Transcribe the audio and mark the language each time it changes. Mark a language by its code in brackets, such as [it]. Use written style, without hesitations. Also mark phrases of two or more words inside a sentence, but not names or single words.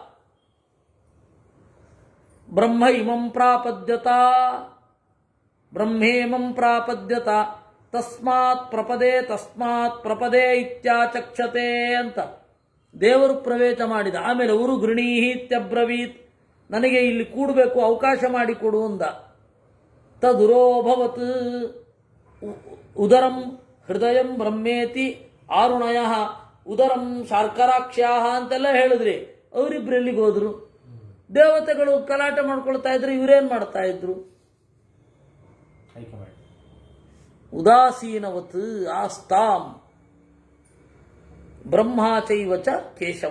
[sa] ಬ್ರಹ್ಮೇಮಂ ಪ್ರಾಪದ್ಯತ ತಸ್ಮಾತ್ ಪ್ರಪದೇ ಇತ್ಯಾಚಕ್ಷತೆ [kn] ಅಂತ ದೇವರು ಪ್ರವೇಶ ಮಾಡಿದ. ಆಮೇಲೆ ಅವರು ಗೃಣೀಹಿತ್ಯಬ್ರವೀತ್, ನನಗೆ ಇಲ್ಲಿ ಕೂಡಬೇಕು, ಅವಕಾಶ ಮಾಡಿಕೊಡು ಅಂದ. [sa] ತದುರೋಭವತ್ ಉದರಂ ಹೃದಯಂ ಬ್ರಹ್ಮೇತಿ ಆರುಣಯ ಉದರಂ ಶಾರ್ಕರಾಕ್ಷ್ಯಾ [kn] ಅಂತೆಲ್ಲ ಹೇಳಿದ್ರಿ. ಅವರಿಬ್ರು ಎಲ್ಲಿಗೆ ಹೋದ್ರು? ದೇವತೆಗಳು ಗಲಾಟೆ ಮಾಡ್ಕೊಳ್ತಾ ಇದ್ರು. ಇವರೇನ್ ಮಾಡ್ತಾ ಇದ್ರು? [sa] ಉದಾಸೀನವತ್ ಆಸ್ತಾಂ ಬ್ರಹ್ಮಾಚೈವಚ ಕೇಶವ.